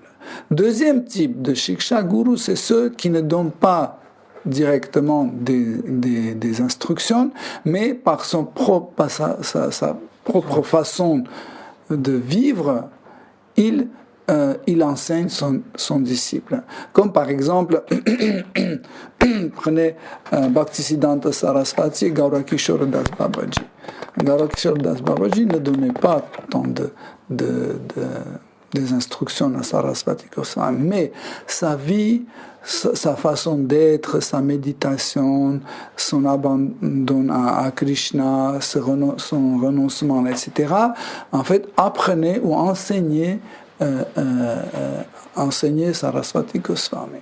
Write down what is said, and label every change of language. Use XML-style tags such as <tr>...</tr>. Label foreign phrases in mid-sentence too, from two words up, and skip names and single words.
<fr>Deuxième type de Shiksha Guru, c'est ceux qui ne donnent pas directement des instructions, mais par sa propre façon de vivre, il enseigne son disciple. Comme par exemple, prenez Bhaktisiddhanta Saraswati et Gaurakishora Das Babaji. Gaurakishora Das Babaji ne donnait pas tant des instructions à Saraswati Goswami, mais sa vie, sa façon d'être, sa méditation, son abandon à Krishna, son renoncement, etc., en fait, apprenait ou enseignait Saraswati Goswami.</fr>